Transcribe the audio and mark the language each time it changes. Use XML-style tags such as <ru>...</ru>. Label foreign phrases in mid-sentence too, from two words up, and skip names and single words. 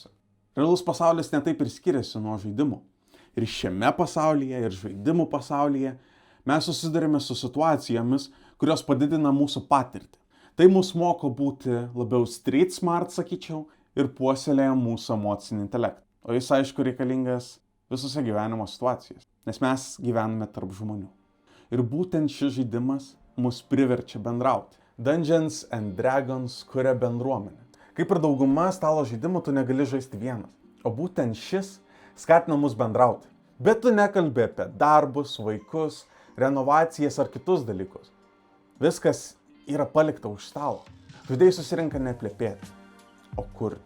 <lt>Realus pasaulis netaip ir skiriasi nuo žaidimų. Ir šiame pasaulyje, ir žaidimų pasaulyje mes susidurime su situacijomis, kurios padidina mūsų patirtį. Tai mus moko būti labiau</lt> <en>street smart,</en> <lt>sakyčiau, ir puoselėja mūsų emocinį intelektą. O jis, aišku, reikalingas visose gyvenimo situacijose, nes mes gyvename tarp žmonių. Ir būtent šis žaidimas mus priverčia bendrauti. Dungeons and Dragons kuria bendruomenę. Kaip ir dauguma stalo žaidimų, tu negali žaisti vienas. O būtent šis skatina mus bendrauti. Bet tu nekalbi apie darbus, vaikus, renovacijas ar kitus dalykus. Viskas yra palikta už stalo. Žaidėjai susirinka ne plepėti, o kurti.</lt>